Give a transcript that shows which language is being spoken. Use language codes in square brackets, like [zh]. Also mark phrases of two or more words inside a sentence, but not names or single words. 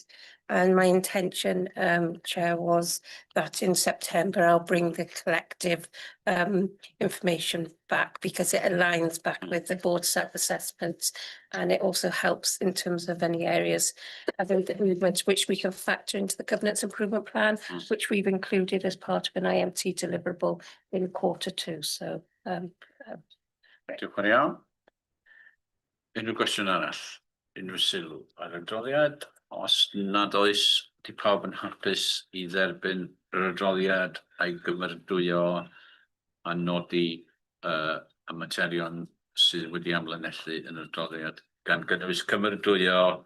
[en] And my intention, Chair, was that in September I'll bring the collective information back because it aligns back with the board self-assessments, and it also helps in terms of any areas of movement which we can factor into the governance improvement plan, which we've included as part of an IMT deliverable in Q2. So [cy] Diolch yn iawn. Unrhyw gwestiwn arall? Unrhyw sylw ar y adroddiad? Os nad oes, di pawb yn hapus i dderbyn yr adroddiad a'i gymrydwyo a nodi y materion sydd wedi amlinellu yn yr adroddiad, gan gynnwys cymrydwyo